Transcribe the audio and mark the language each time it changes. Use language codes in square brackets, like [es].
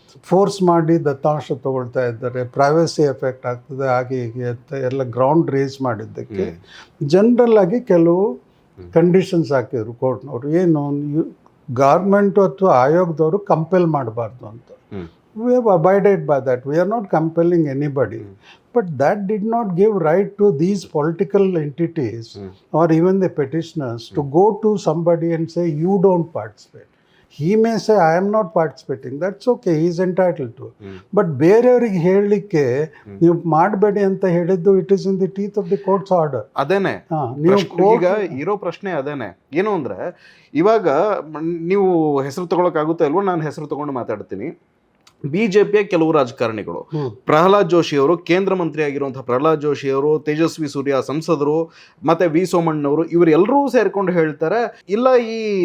[kn] Force ಮಾಡಿ ದತ್ತಾಂಶ ತಗೊಳ್ತಾ ಇದ್ದಾರೆ, ಪ್ರೈವಸಿ ಎಫೆಕ್ಟ್ ಆಗ್ತದೆ, ಹಾಗೆ ಹೀಗೆ ಅಂತ ಎಲ್ಲ ಗ್ರೌಂಡ್ ರೇಸ್ ಮಾಡಿದ್ದಕ್ಕೆ ಜನರಲ್ ಆಗಿ ಕೆಲವು ಕಂಡೀಷನ್ಸ್ ಹಾಕಿದ್ರು ಕೋರ್ಟ್ನವರು. ಏನು, ಗೌರ್ಮೆಂಟು ಅಥವಾ ಆಯೋಗದವರು ಕಂಪೆಲ್ ಮಾಡಬಾರ್ದು ಅಂತ. [en] We have abided by that, we are not compelling anybody, but that did not give right to these political entities or even the petitioners to go to somebody and say you don't participate. He may say I am not participating, that's okay, he is entitled to. But [kn] ಬೇರೆಯವರಿಗೆ ಹೇಳಲಿಕ್ಕೆ ನೀವು ಮಾಡಬೇಡಿ ಅಂತ ಹೇಳಿದ್ದು, [en] It is in the teeth of the court's order. [kn] ಅದೇನೆ ಈಗ ಇರೋ ಪ್ರಶ್ನೆ ಅದೇನೆ. ಏನು ಅಂದ್ರೆ, ಇವಾಗ ನೀವು ಹೆಸರು ತಗೊಳಕ್ಕಾಗುತ್ತಾ ಇಲ್ವೋ, ನಾನು ಹೆಸರು ತಗೊಂಡು ಮಾತಾಡ್ತೀನಿ. ಬಿಜೆಪಿಯ ಕೆಲವು ರಾಜಕಾರಣಿಗಳು, ಪ್ರಹ್ಲಾದ್ ಜೋಶಿ ಅವರು, ಕೇಂದ್ರ ಮಂತ್ರಿ ಆಗಿರುವಂತಹ ಪ್ರಹ್ಲಾದ್ ಜೋಶಿ ಅವರು, ತೇಜಸ್ವಿ ಸೂರ್ಯ ಸಂಸದರು, ಮತ್ತೆ ವಿ ಸೋಮಣ್ಣವರು, ಇವರೆಲ್ಲರೂ ಸೇರ್ಕೊಂಡು ಹೇಳ್ತಾರೆ, ಇಲ್ಲ ಈ